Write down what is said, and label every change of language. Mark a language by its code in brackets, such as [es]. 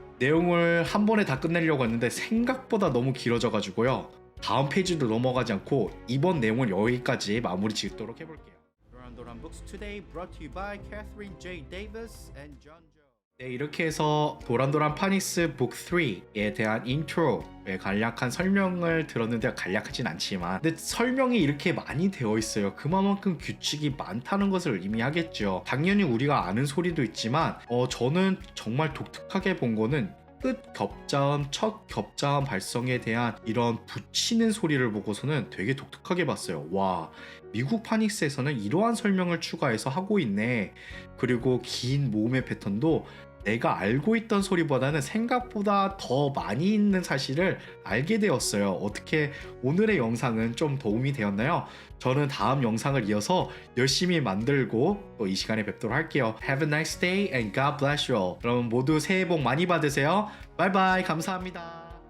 [ko] 내용을 한 번에 다 끝내려고 했는데 생각보다 너무 길어져가지고요. 다음 페이지로 넘어가지 않고 이번 내용은 여기까지 마무리 짓도록 해볼게요. [en] 도란도란 Books Today brought to you by Catherine J. Davis and John Joe. [ko] 네, 이렇게 해서 도란도란 파닉스 북 3에 대한 인트로의 간략한 설명을 들었는데 간략하진 않지만 근데 설명이 이렇게 많이 되어 있어요. 그만큼 규칙이 많다는 것을 의미하겠죠. 당연히 우리가 아는 소리도 있지만 저는 정말 독특하게 본 거는 끝 겹자음, 첫 겹자음 발성에 대한 이런 붙이는 소리를 보고서는 되게 독특하게 봤어요. 와, 미국 파닉스에서는 이러한 설명을 추가해서 하고 있네. 그리고 긴 모음의 패턴도 내가 알고 있던 소리보다는 생각보다 더 많이 있는 사실을 알게 되었어요. 어떻게 오늘의 영상은 좀 도움이 되었나요? 저는 다음 영상을 이어서 열심히 만들고 또 이 시간에 뵙도록 할게요. [en] Have a nice day and God bless you all. [ko] 그럼 모두 새해 복 많이 받으세요. 바이바이. 감사합니다.